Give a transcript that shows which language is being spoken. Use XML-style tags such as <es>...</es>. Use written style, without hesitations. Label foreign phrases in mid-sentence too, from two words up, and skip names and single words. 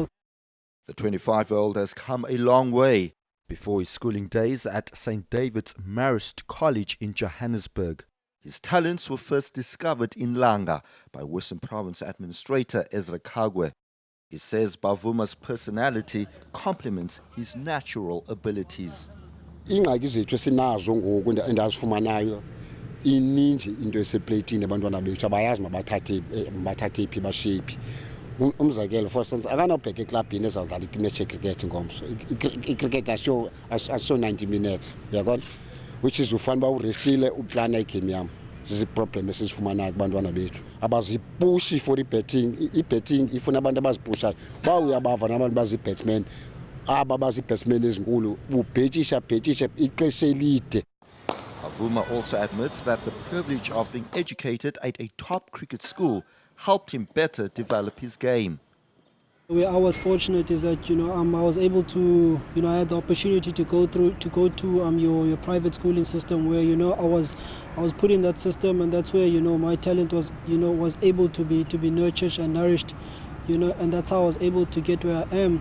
<en>The 25-year-old has come a long way before his schooling days at St. David's Marist College in Johannesburg. His talents were first discovered in Langa by Western Province Administrator Ezra Kagwe. He says Bavuma's personality complements his natural abilities.</en> <xh>Ingxaki zethu esinazo ngoku endazifumanayo ininzi into eseplatini abantwana bethu abayazi mabathathe phi bashephi. Umzekelo,</xh> <en>for instance,</en> <xh>akanobheka eklabhini ezawudlala imatch yecricket ngomso. Icricket asiyo 90 minutes, yabona,</xh> <en>which is</en> <xh>ufana uba urestile uplana igame yam. Ziziproblem esizifumanayo kubantwana bethu. Abazipushi for i-betting ifuna abantu abazipushayo. Ba uyabava nabantu bazi-batsmen, aba bazi-batsmen ezinkulu ubhetisha ixesha elide.</xh> <en>Bavuma also admits that the privilege of being educated at a top cricket school helped him better develop his game. Where I was fortunate is that I was able to I had the opportunity to go to your private schooling system where I was put in that system, and that's where my talent was was able to be nurtured and nourished, and that's how I was able to get where I am.</en>